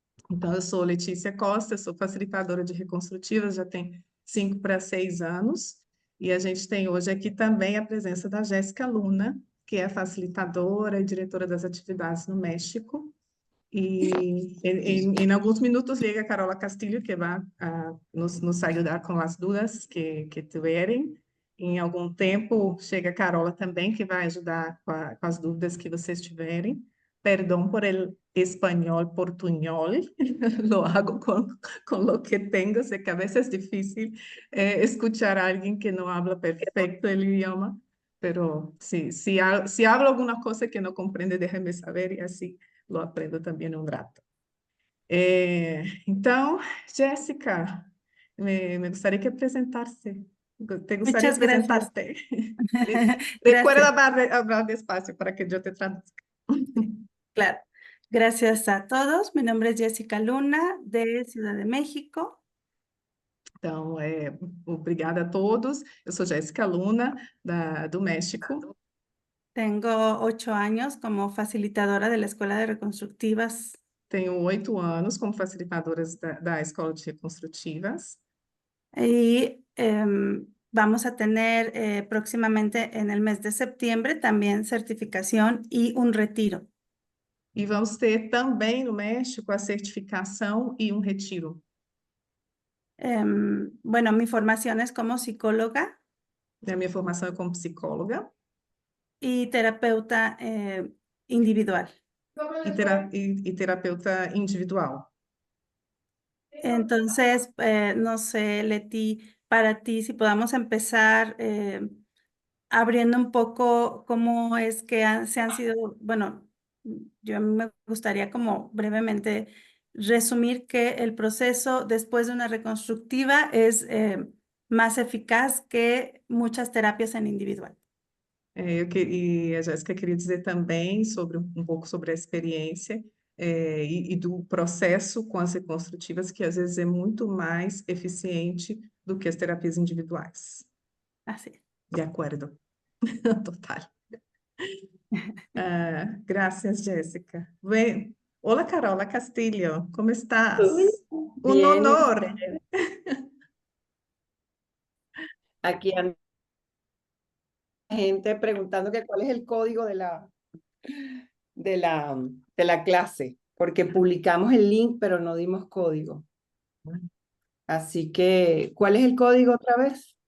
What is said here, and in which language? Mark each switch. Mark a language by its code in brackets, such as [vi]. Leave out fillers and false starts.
[pt] Então, eu sou Letícia Costa, sou facilitadora de reconstrutivas, já tem 5 para 6 anos, e a gente tem hoje aqui também a presença da Jéssica Luna, que é facilitadora e diretora das atividades no México. E em alguns minutos chega a Carola Castilho, que vai nos ajudar com as dúvidas que tiverem. Em algum tempo chega a Carola também, que vai ajudar com as dúvidas que vocês tiverem. [es] Perdão por el espanhol portuñol, lo hago con lo que tengo, sé que a veces es difícil escuchar a alguien que no habla perfecto el idioma, pero si hablo alguna cosa que no comprende, déjeme saber y así lo aprendo [pt] também um rato. Então, Jéssica, me gostaria que apresentasse. Te gostaria de [es] Muchas gracias. [pt] apresentar-te. [es] Recuerda Gracias. hablar despacio para que [pt] eu [es] te traduzca. Claro. Gracias a todos. Mi nombre es Jessica Luna, de Ciudad de México. [pt] Então, obrigada a todos. Eu sou Jéssica Luna, do México. [es] Tengo 8 años como facilitadora de la Escuela de Reconstructivas [pt] Tenho 8 anos como facilitadora da Escola de Reconstrutivas. [es] y vamos a tener próximamente en el mes de septiembre también certificación y un retiro. [pt] E vamos ter também no México a certificação e um retiro. [es] Bueno, mi formación es como psicóloga [pt] A minha formação é como psicóloga [es] y terapeuta individual. [pt] e terapeuta individual. [es] Entonces, no sé, Leti, para ti, si podamos empezar abriendo un poco cómo es que se han sido, bueno, yo me gustaría como brevemente resumir que el proceso después de una reconstructiva es más eficaz que muchas terapias en individual. [pt] E a Jéssica queria dizer também sobre um pouco sobre a experiência e do processo com as reconstrutivas, que às vezes é muito mais eficiente do que as terapias individuais. [es] Así. [pt] De acordo. Total. Graças, Jéssica. Olá, Carola Castilho, [es] como estás? Un Bien, ¿y honor. usted? Aquí hay gente preguntando que cuál es el código de la clase, porque publicamos el link, pero no dimos código. Así que, ¿cuál es el código otra vez?